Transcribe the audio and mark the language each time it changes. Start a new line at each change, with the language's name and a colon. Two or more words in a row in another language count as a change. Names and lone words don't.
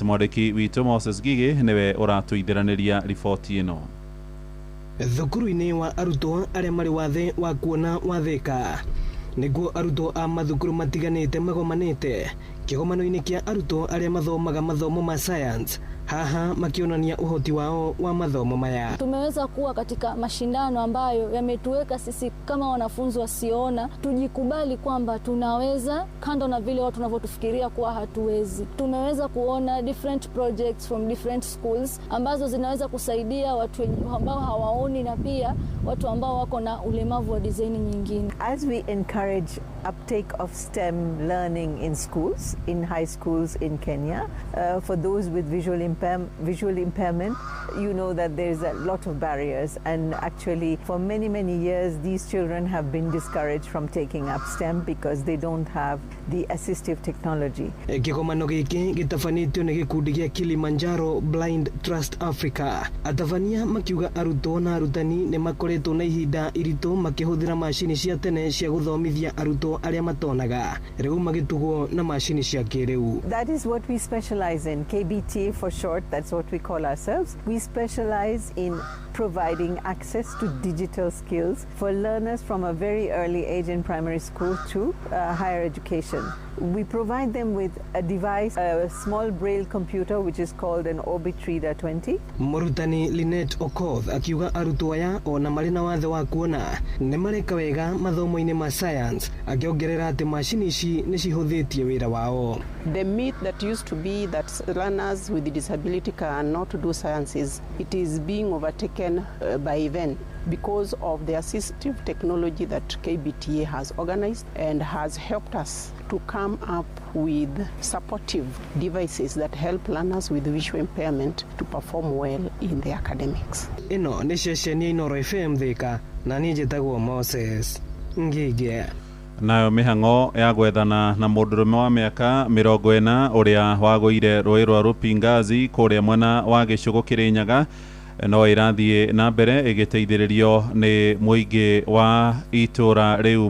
Kikuyu: Mwandĩki witũ Moses Gigi nĩwe ũratũithĩranĩria riboti ĩno. Thukuru-inĩ wa arutwo arĩa marĩ wathe wa kuona wa Thĩka nĩguo arutwo a mathukuru matiganĩte magomanĩte kĩgomano-inĩ kĩa arutwo arĩa mathomaga mathomo ma science, haha makionania uhoti wao wa mathomo maya.
Swahili: Tumeweza kuwa katika mashindano ambayo yametuweka sisi kama wanafunzi wasiona tujikubali kwamba tunaweza, kando na vile watu wanavyotufikiria kuwa hatuwezi. Tumeweza kuona
English: different projects from different schools
Swahili: ambazo zinaweza kusaidia watu ambao hawaoni na pia watu ambao wako na ulemavu wa design nyingine.
English: As we encourage uptake of STEM learning in schools, in high schools in Kenya, for those with visual impairment, you know that there's a lot of barriers, and actually for many years these children have been discouraged from taking up STEM because they don't have the assistive technology.
Kikuyu: Kĩgomano gĩkĩ gĩtabanĩtio nĩ gĩkundi gĩa Kilimanjaro Blind Trust Africa. Atavania makiuga arutwo na arutani nĩ makoretwo na ihinda iritũ makĩhũthĩra macini cia tene cia gũthomithia arutwo arĩa matonaga, rĩu magĩtugwo na macini cia kĩrĩu.
English: That is what we specialize in, KBT for short, that's what we call ourselves. We specialize in providing access to digital skills for learners from a very early age in primary school to higher education. We provide them with a device, a small braille computer which is called an Orbit Reader 20.
Kikuyu: Murutani Lynette Okoth akiuga arutwo aya ona marĩ na wathe wa kuona nĩ mareka wega mathomo-inĩ ma science, akiongerera atĩ macini ici nĩ cihũthĩtie wĩra wao.
English: The myth that used to be that learners with disability cannot do sciences, it is being overtaken by event because of the assistive technology that KBTA has organized and has helped us to come up with supportive devices that help learners with visual impairment to perform well in their academics.
Kikuyu: Ino nĩ ceceni ya Inooro FM Thĩka na niĩ njĩtagwo Moses Ngige. Nayo mĩhang'o ya gwethana na mũndũrũme wa mĩaka 40 ũrĩa wagũire rũĩ rwa Rupingazi kũrĩa mwena wa Gĩcũgũ Kĩrĩnyaga no irathiĩ na mbere ĩgĩteithĩrĩrio nĩ mũingĩ wa itũra rĩu.